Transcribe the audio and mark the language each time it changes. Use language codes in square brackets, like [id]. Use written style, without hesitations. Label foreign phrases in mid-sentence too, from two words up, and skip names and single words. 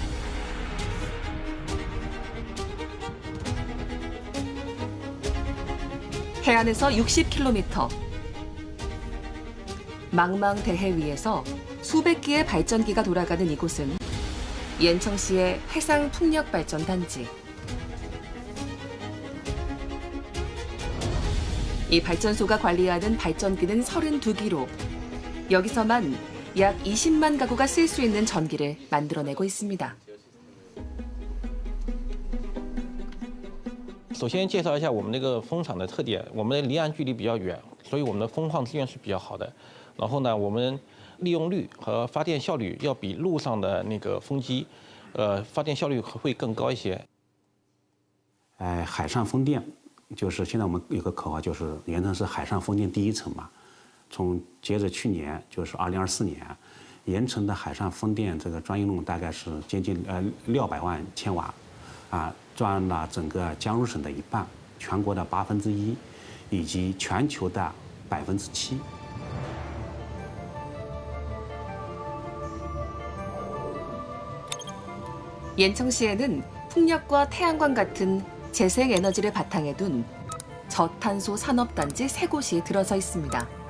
[ko] 해안에서 60km, 망망대해 위에서 수백 개의 발전기가 돌아가는 이곳은 옌청시의 해상 풍력 발전 단지. 이 발전소가 관리하는 발전기는 32기로 여기서만 약 20만 가구가 쓸 수 있는 전기를 만들어내고 있습니다. [zh] 首先介绍一下我们那个风场的特点，我们的离岸距离比较远，所以我们的风矿资源是比较好的。然后呢，我们利用率和发电效率要比陆上的那个风机，发电效率会更高一些。海上风电就是现在我们有个口号，就是盐城是海上风电第一城嘛。从截止去年就是2024年，盐城的海上风电这个专用量大概是接近600万千瓦，占了整个江苏省的一半，全国的1/8，以及全球的7%。 [ko] 옌청시에는 풍력과 태양광 같은 재생에너지를 바탕에 둔 저탄소 산업단지 3곳이 들어서 있습니다.